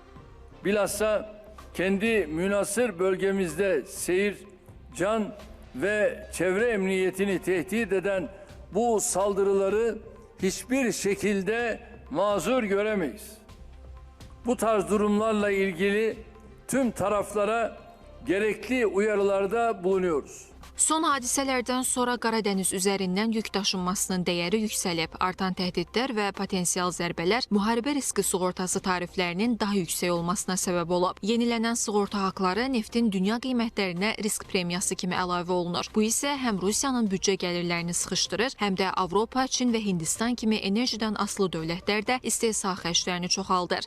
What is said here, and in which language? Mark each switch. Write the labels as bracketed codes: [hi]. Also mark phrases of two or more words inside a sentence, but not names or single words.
[tr] Bilhassa kendi münhasır bölgemizde seyir, can ve çevre emniyetini tehdit eden bu saldırıları hiçbir şekilde mazur göremeyiz. Bu tarz durumlarla ilgili tüm taraflara gerekli uyarılarda bulunuyoruz. [az] Son hadisələrdən sonra Qaradəniz üzərindən yük daşınmasının dəyəri yüksəlib. Artan təhdidlər və potensial zərbələr müharibə riski sığortası tariflərinin daha yüksək olmasına səbəb olub. Yenilənən sığorta haqları neftin dünya qiymətlərinə risk premiyası kimi əlavə olunur. Bu isə həm Rusiyanın büdcə gəlirlərini sıxışdırır, həm də Avropa, Çin və Hindistan kimi enerjidən asılı dövlətlərdə istehsal xərclərini çoxaldır.